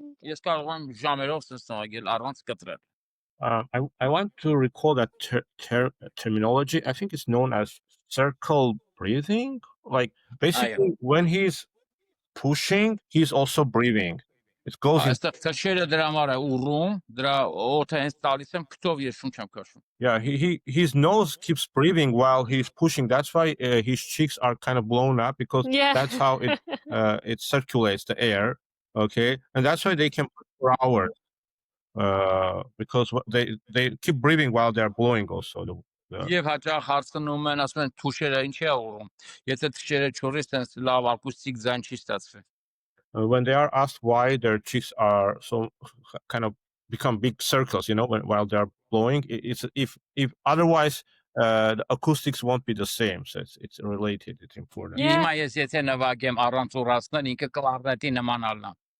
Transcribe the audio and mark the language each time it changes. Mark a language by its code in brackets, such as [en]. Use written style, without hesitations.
[hy] Ես կարող եմ ժամերով նվագել առանց կտրել։ [en] I want to recall that terminology. I think it's known as circle breathing. Like basically, when he's pushing, he's also breathing. It goes in. [hy] Այստեղ քշերը դրա համար է ուռում, դրա օդը հենց տալիս եմ քթով ես շունչ եմ քշում։ [en] Yeah, his nose keeps breathing while he's pushing. That's why his cheeks are kind of blown up because Yeah. that's how it circulates the air. Okay, and that's why they can put for hours. Because they keep breathing while they're blowing also. [hy] Եվ հաճախ հարցնում են, ասում են թուշերը ինչ է ուռում։ Եթե թուշերը չորից տենց լավ ակուստիկ ձայն չի ստացվի։ [en] When they are asked why their cheeks are so kind of become big circles, while they are blowing, it's if otherwise the acoustics won't be the same. So it's related. It's important. Yeah. [hy] Հիմա ես եթե նվագեմ առանց ուռացնել, ինքը կլարնետի նմանալն է։